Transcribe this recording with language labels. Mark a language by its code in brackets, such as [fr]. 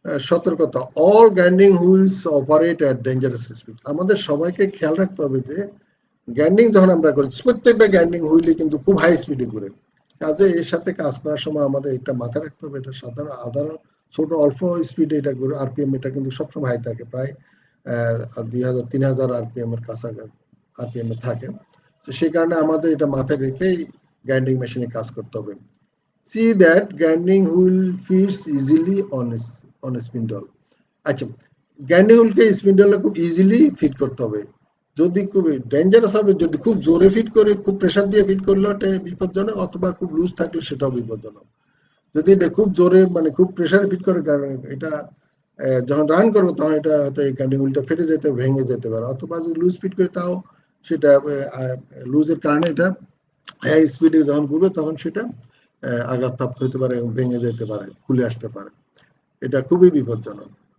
[bn] সতর্কতা, [en] all grinding wheels operate at dangerous speed, [bn] আমাদের সবাইকে খেয়াল রাখতে হবে যে গ্রাইন্ডিং যখন আমরা করি প্রত্যেকটা গ্রাইন্ডিং হুইলই কিন্তু খুব হাই স্পিডে ঘুরে, কাজে এর সাথে কাজ করার সময় আমাদের এটা মাথায় রাখতে হবে, এটা সাধারণ ছোট অল্প স্পিডে এটা ঘুরে, আরপিএম এটা কিন্তু সবসময় হাই থাকে, প্রায় 2000-3000 আরপিএম এর কাছাকাছি আরপিএম এ থাকে। তো সেই কারণে আমাদের এটা মাথায় রেখেই গ্রাইন্ডিং মেশিনে কাজ করতে হবে। [en] See that grinding wheel fits easily on a spindle. [bn] আচ্ছা, গ্রাইন্ডিং হুইলকে স্পিন্ডলে খুব ইজিলি ফিট করতে হবে। যদি খুব ডেঞ্জারাস হবে, যদি খুব জোরে ফিট করে খুব প্রেসার দিয়ে ফিট করলে ওটা বিপজ্জনক, অথবা খুব লুজ থাকলে সেটাও বিপজ্জনক। যদি এটা খুব জোরে মানে খুব প্রেসারে ফিট করে এটা যখন রান করবো তখন এটা হয়তো এই গ্রাইন্ডিং হুইলটা ফেটে যেতে, ভেঙে যেতে পারে, অথবা যদি লুজ ফিট করে তাও সেটা লুজের কারণে এটা হাই স্পিডে যখন ঘুরবে তখন সেটা আঘাতপ্রাপ্ত হতে পারে এবং ভেঙে যেতে পারে, খুলে আসতে পারে, এটা খুবই বিপজ্জনক।